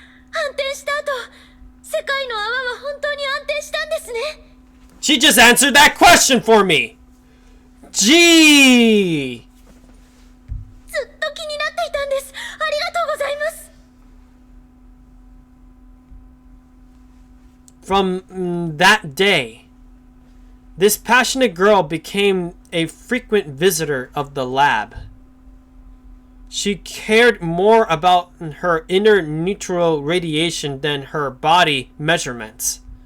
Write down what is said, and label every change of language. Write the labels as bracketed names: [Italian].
[Japanese] 反転した後、世界の泡は本当に安定したんですね。 [English] She just answered that question for me. Gee. [Japanese] ずっと気になっていたんです。ありがとうございます。 [English] From that day, this passionate girl became a frequent visitor of the lab. She cared more about her inner neutral radiation than her body measurements.